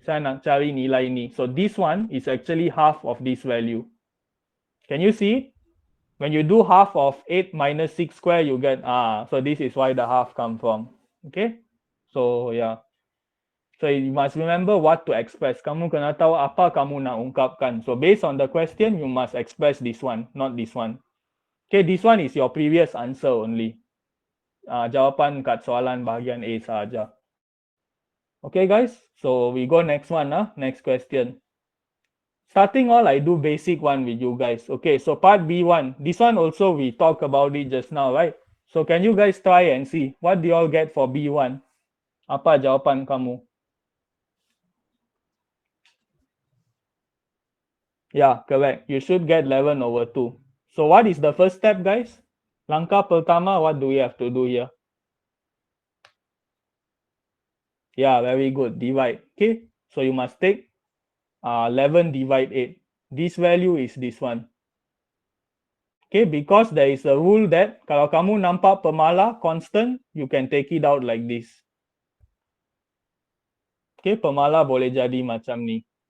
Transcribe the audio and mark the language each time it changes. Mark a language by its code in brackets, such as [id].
[ms] Saya nak cari nilai ni. [en] So this one is actually half of this value. Can you see it? When you do half of 8 minus 6 square, you get, so this is why the half come from. Okay, so yeah. So you must remember what to express. [ms] Kamu kena tahu apa kamu nak ungkapkan. [en] So based on the question, you must express this one, not this one. Okay, this one is your previous answer only. [ms] Jawapan kat soalan bahagian A sahaja. Okay, guys. [en] So we go next one. Next question. Starting all, I do basic one with you guys. Okay, so part B1. This one also we talked about it just now, right? So can you guys try and see what do you all get for B1? [ms] Apa jawapan kamu? [en] Yeah, correct. You should get 11 over 2. So what is the first step, guys? [ms] Langkah pertama, [en] what do we have to do here? Yeah, very good. Divide. Okay, so you must take 11 divide 8. This value is this one. Okay, because there is a rule that [ms] kalau kamu nampak pemala [en] constant, you can take it out like this. [ms] Okay, pemala boleh jadi macam ni.